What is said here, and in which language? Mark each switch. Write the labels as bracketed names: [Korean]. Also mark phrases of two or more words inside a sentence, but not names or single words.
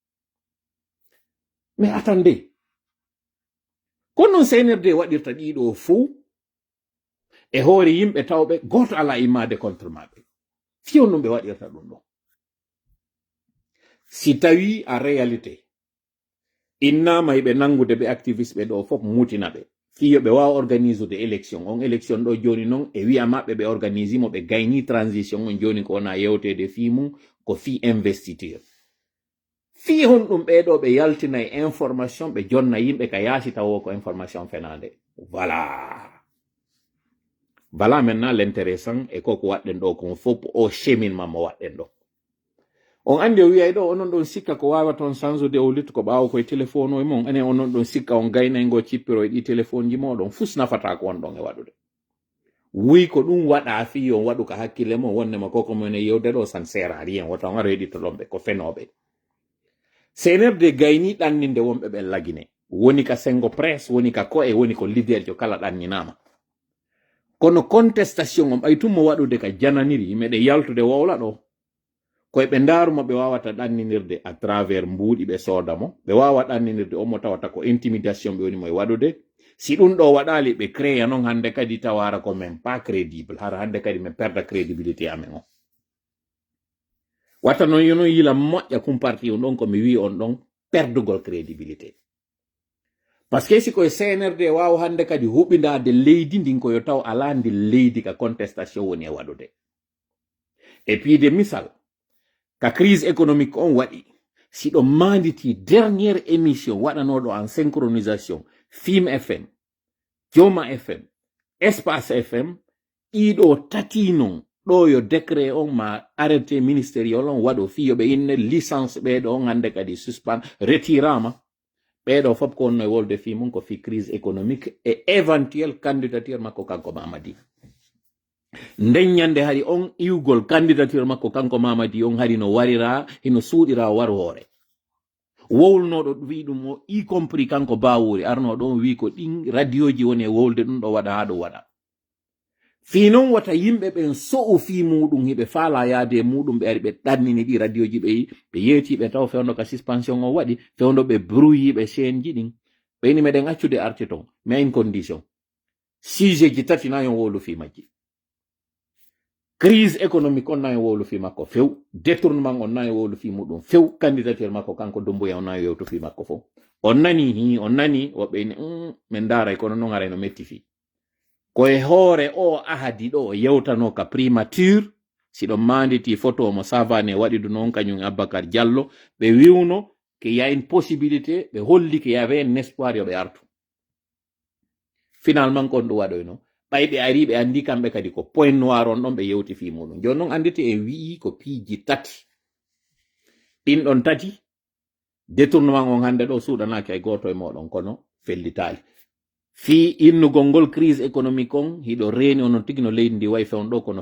[French] mais attendez [Fula] kono noon CNRD waɗirta ɗiɗo fou e hoore yimɓe tawɓe goto ala immade contre maɓɓe fiyon ɗum ɓe waɗirta ɗum ɗo si tawi a réalité innama hiɓe nangude ɓe activiste ɓe ɗo fof mutina ɓe fiyo ɓe wawa [French] organise de élection [Fula] on élection ɗo joni noon e wiya maɓɓe ɓe organise mo ɓe gayni transition on joni ko wona yewtede fi mum ko fi investiture fi hon ɗum ɓeɗo ɓe yaltina e information ɓe jonna yimɓe ka yaasi tawo ko information fenade [French] voilà maintenant l'intéressant [Fula] e koko waɗɗen ɗo kon fof o cheminement mo waɗɗen ɗo on andi o wiyay ɗo onon ɗon sikka ko wawa toon change o lit ko ɓawa koye téléphone o e mon ane onon ɗon sikka on gaynaygo cippiro e ɗi téléphone ji moɗon fus nafata ko on ɗon e waɗude wuy ko ɗum waɗa fi on waɗu ka hakkille mo wonnema koko mon e yewde ɗo san [French] sert à rien [Fula] woto on reɗito ɗon ɓe ko fenoɓe CNRD gayni ɗanninde wonɓe ɓen lagine woni ka sengo presse woni ka ko e woni ko leader jo kala ɗanninama kono contestation on ɓaytummo waɗude ka jananiri yimɓeɗe yaltude wowla ɗo koye ɓe ndarumo ɓe wawata ɗanninirde [French] à travers [Fula] mbuuɗi ɓe soodamo ɓe wawa ɗanninirde omo tawata ko intimidation ɓe woni mo e waɗude si ɗum ɗo waɗali ɓe créa noon hande kadi tawara ko [French] même pas crédible [Fula] hara hande kadi min perda crédibilité amen o watta noon yono yila moƴƴa kumparti on ɗon komi wi on ɗon perdugol crédibilité [French] par ce que [Fula] si koye CNRD wawa hande kadi huɓidade leydi ndin koyo taw ala ndi leydi ka contestation woni e waɗude [French] et puis de [Fula] misal ka [French] crise économique [Fula] on waɗi siɗo manditi [French] dernière émission [Fula] waɗanoɗo en synchronisation Fim FM Joma FM Espace FM ɗiɗo tati non ɗo yo décret on ma [French] arrêté ministériel [Fula] on waɗo fiyoɓe inne licence ɓeɗo on hande kadi suspend retirama ɓeɗo fof ko onno e wolde fi mum ko fi [French] crise économique et éventuelle candidature [Fula] makko kanko Mamadi nden ñande hari on iwgol candidature makko kanko Mamadi on hari no warira hino suuɗira waru hoore wowlnoɗo wi ɗum o [French] y compris [Fula] kanko Bawuri arno ɗon wi ko ɗin radio ji woni e wolde ɗum ɗo waɗa ha ɗum waɗa fi noon wata yimɓe ɓen so'u fi muɗum hiɓe faala yaade e muɗum ɓe ari ɓe ɗannini ɗi radio ji ɓe yeetiɓe taw fewndo ka suspension o waɗi fewndo ɓe brouyiɓe chaine ji ɗin ɓeyni meɗen accude arti ton [French] mais une condition [Fula] sujet ji tati nayon wowlu fi majji [French] crise économique [Fula] on nayon wowlu fi makko few détournement on nayon wowlu fi muɗum few candidature makko kanko Doumbouya on nayon yewtu fi makko fof on nani on nani woɓɓeyni min daaray kono noon arayno metti fi koye hoore o ahadi ɗo yewtano ka primature siɗo manditi photo mo savane waɗi ɗum noon kañum Abbacar Diallo ɓe wiwno [French] qu'il y a une possibilité [Fula] ɓe holli [French] qu'il y avait un espoir [Fula] yoɓe artu finalement kon ɗum waɗoyno ɓayɓe ari ɓe andi kamɓe kadi ko point noir on ɗon ɓe yewti fi muɗum joni noon andite e wi'i ko piiji tati ɗin ɗon tati détournement on hande ɗo suuɗanaki ay goto e moɗon kono fellitali fi innugol ngol [French] crise économique [Fula] on hiɗo reeni onon tigi no leydi ndi way fewn ɗo kono